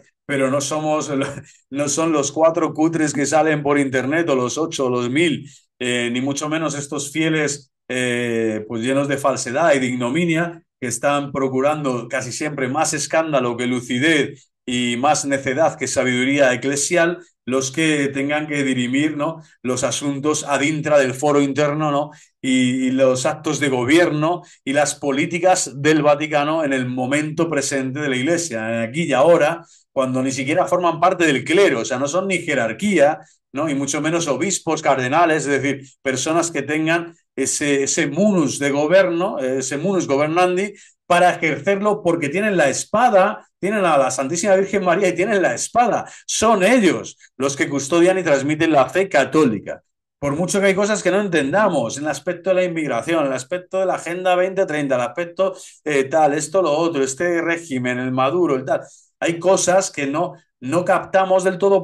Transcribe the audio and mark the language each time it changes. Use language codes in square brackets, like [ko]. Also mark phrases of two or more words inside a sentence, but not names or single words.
[es] Pero no somos, no son los cuatro cutres que salen por internet o los 8 o los 1000, ni mucho menos estos fieles pues llenos de falsedad y de ignominia que están procurando casi siempre más escándalo que lucidez y más necedad que sabiduría eclesial, los que tengan que dirimir, ¿no?, los asuntos ad intra del foro interno, ¿no?, y los actos de gobierno y las políticas del Vaticano en el momento presente de la Iglesia, aquí y ahora, cuando ni siquiera forman parte del clero, o sea, no son ni jerarquía, ¿no?, y mucho menos obispos, cardenales, es decir, personas que tengan ese munus de gobierno, ese [la] munus gobernandi, [es] para ejercerlo porque tienen la espada, tienen a la Santísima Virgen María y tienen la espada. Son ellos los que custodian y transmiten la fe católica. Por mucho que hay cosas que no entendamos, en el aspecto de la inmigración, en el aspecto de la Agenda 2030, el aspecto tal, esto, lo otro, este régimen, el Maduro, el tal, hay cosas que no captamos del todo.